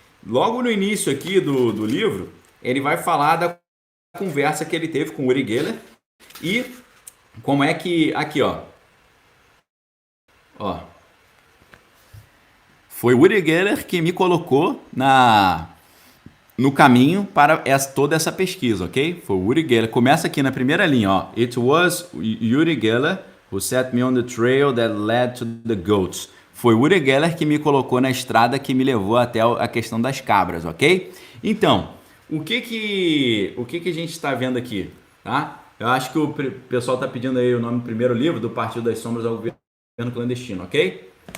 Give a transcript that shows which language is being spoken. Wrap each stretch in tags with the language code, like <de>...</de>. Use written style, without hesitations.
<pt>Logo no início aqui do livro, ele vai falar da conversa que ele teve com o Uri Geller e como é que... Aqui, ó. Foi o Uri Geller que me colocou no caminho para toda essa pesquisa, ok? Foi o Uri Geller. Começa aqui na primeira linha, ó.</pt> <en>It was Uri Geller who set me on the trail that led to the goats.</en> <pt>Foi o Uri Geller que me colocou na estrada que me levou até a questão das cabras, ok? Então, o que a gente está vendo aqui, tá? Eu acho que o pessoal está pedindo aí o nome do primeiro livro, do Partido das Sombras ao Governo Clandestino, ok?</pt>